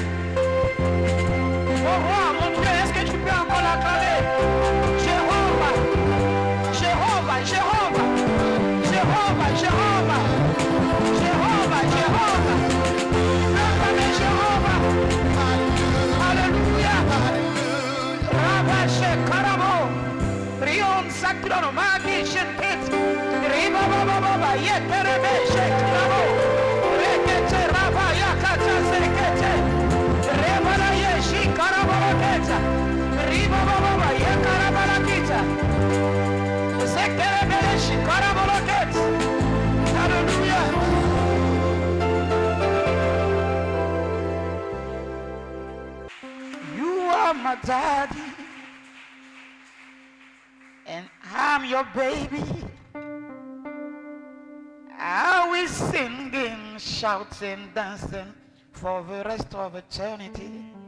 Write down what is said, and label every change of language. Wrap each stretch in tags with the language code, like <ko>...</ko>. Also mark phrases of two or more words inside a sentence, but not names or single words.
<fr>Oh roi, mon Dieu, est-ce que tu peux encore l'acclamer? Jéhovah, Jéhovah, Jéhovah, Jéhovah, Jéhovah, Jéhovah, Jéhovah, acclamez Jéhovah. Alléluia. Rabashe Karamo, Rion Sakrono, Magi Shenkit, Riba Baba Baba, Yeterebe Shekramo, Rekete Raba Yakata Sekete, Rebala Yeshi Karabalaketa, Riba Baba Yakarabalakita, Sekterebe Yeshi Karabalaketa.</fr> <en>Hallelujah. You are my daddy, and I'm your baby. I will singing, shouting, dancing for the rest of eternity.</en>